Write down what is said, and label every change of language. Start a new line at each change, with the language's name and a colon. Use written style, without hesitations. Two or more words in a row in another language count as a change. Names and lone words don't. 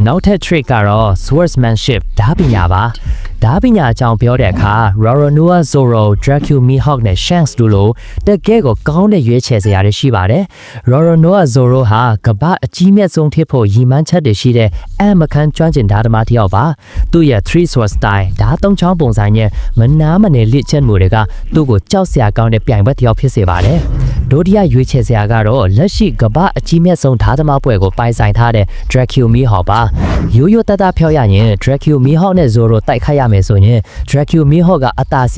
Burmese: နောက်ထပ် trick ကတော့ swordsmanship ဓာပညာပါဓာပညာအကြောင်းပြောတဲ့အခါ Roronoa Zoro, Draco Mihawk နဲ့ Shanks တို့လိုတကယ်ကိုကောင်းတဲ့ရွေးချယ်စရာတွေရှိပါတယ်။ Roronoa Zoro ဟာကမ္ဘာအကြီးမြတ်ဆုံးဖြစ်ဖို့ရည်မှန်းချက်တွေရှိတဲ့အမခန်းကျွမ်းကျင်ဓာတ်သမားတစ်ယောက်ပါ။သူ့ရဲ့
English: three sword style
Burmese: ဓာတ်သုံးချောင်းပုံစံနဲ့မနာမနေလက်ချက်မှု တွေကသူ့ကိုကြောက်စရာကောင်းတဲ့ပြိုင်ပွဲတစ်ယောက်ဖြစ်စေပါတယ်။ဒုတိယရွေးချယ်စရာကတော့လက်ရှိကမ္ဘာအကြီးမြတ်ဆုံးဓာတ်သမားပွဲကိုပိုင်ဆိုင်ထားတဲ့ Draco Mihawk ပါ။ရိုးရိုးသားသားပြောရရင် Draco Mihawk နဲ့ Zoro တိုက်ခိုက်ရမယ်ဆိုရင် Draco Mihawk ကအသာစီး